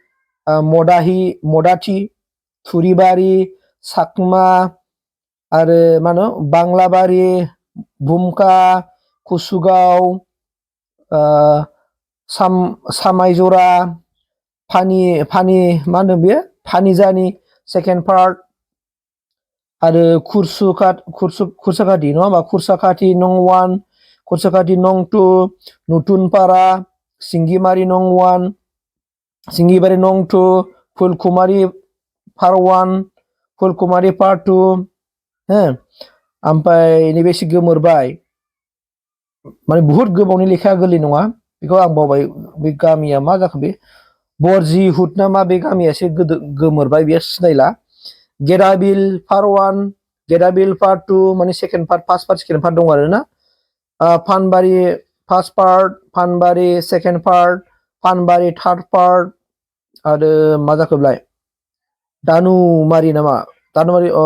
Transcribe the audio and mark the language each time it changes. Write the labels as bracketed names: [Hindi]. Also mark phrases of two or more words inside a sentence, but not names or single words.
[Bodo] मदाथि थुरिबारि साकमा आरो मा होनो बांलाबारि भुमका कुसुगाव सामायजरा फानि मा होनो बेयो फानिजानि [English] second part [Bodo] आरो खुरसाखाथि नङा होमबा खुरसाखाथि नं 1 खुरसाखाथि नं 2 नुथुनपारा सिंगिमारि नं 1 सिंगिबारि नं 2 फुलकुमारि पार 1 फुलकुमारि पार 2 हो ओमफ्राय नैबे एसे गोमोरबाय माने बुहुत गोबावनि लेखा गोरलै नङा बेखौ आं बावबाय बे गामिया मा जाखो बे बरजि हुद ना मा बे गामिया एसे गोमोरबाय बेयो सिनायला गेदाबिल पार 1 गेदाबिल पार 2 माने [English] second part first part second part [Bodo] दं आरो ना फानबारि [English] first part [Bodo] फानबारि [English] second part [Bodo] फानबारि [English] third part [Bodo] आरो मा जाखोलाय दानुमारि नामा दानुमारि